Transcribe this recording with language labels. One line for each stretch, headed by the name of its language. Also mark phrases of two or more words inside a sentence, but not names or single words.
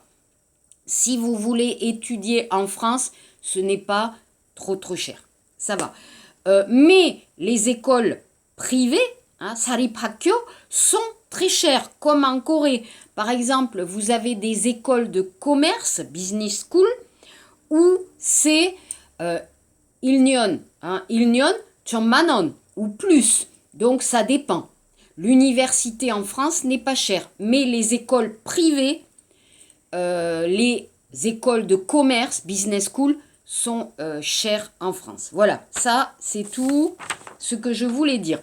French: Si vous voulez étudier en France, ce n'est pas trop cher. Ça va. Mais les écoles privées, 사립학교, sont très chères, comme en Corée. Par exemple, vous avez des écoles de commerce,
English: business school,
French: où c'est 1년, 1년, 1,000만 원 ou plus. Donc ça dépend. L'université en France n'est pas chère, mais les écoles privées, les écoles de commerce,
English: business school,
French: sont chères en France. Voilà, ça c'est tout ce que je voulais dire.